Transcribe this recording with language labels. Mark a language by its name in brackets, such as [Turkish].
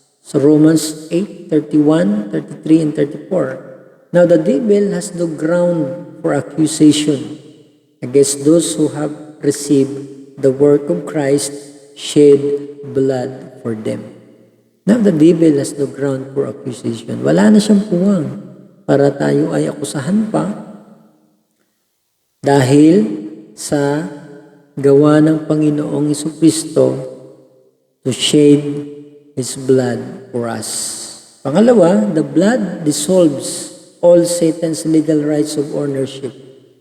[English] So Romans 8:31, 33, and 34. Now the devil has no ground for accusation against those who have received the work of Christ shed blood for them. Now the devil has no ground for accusation. [Filipino] Wala na siyang puwang para tayo ay akusahan pa dahil sa gawa ng Panginoong Jesucristo [English] to shed His blood for us. [Filipino] Pangalawa, [English] the blood dissolves all Satan's legal rights of ownership.